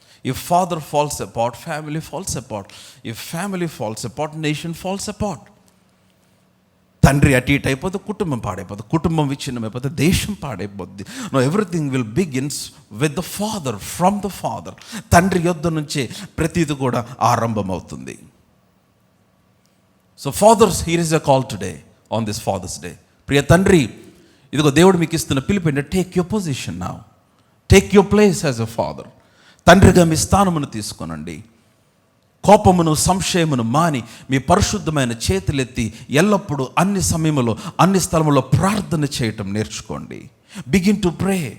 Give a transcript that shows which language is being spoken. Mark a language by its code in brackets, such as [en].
[en] If father falls apart, family falls apart. If family falls apart, nation falls apart. [te] తండ్రి అటు ఇటు అయిపోతే కుటుంబం పాడైపోతుంది, కుటుంబం విచ్ఛిన్నమైపోతే దేశం పాడైపోద్ది. [en] No, everything will begins with the father, from the father. [te] తండ్రి యొద్ద నుంచే ప్రతిది కూడా ఆరంభమవుతుంది. [en] So fathers, here is a call today on this Father's Day. [te] ప్రియ తండ్రి, ఇదిగో దేవుడు మీకు ఇస్తున్న పిలుపు ఏంటంటే [en] Take your position now, take your place as a father. [te] తండ్రిగా మీ స్థానమును తీసుకోనండి. కోపమును సంశయమును మాని మీ పరిశుద్ధమైన చేతులెత్తి ఎల్లప్పుడూ అన్ని సమయంలో అన్ని స్థలములో ప్రార్థన చేయటం నేర్చుకోండి. [en] Begin to pray.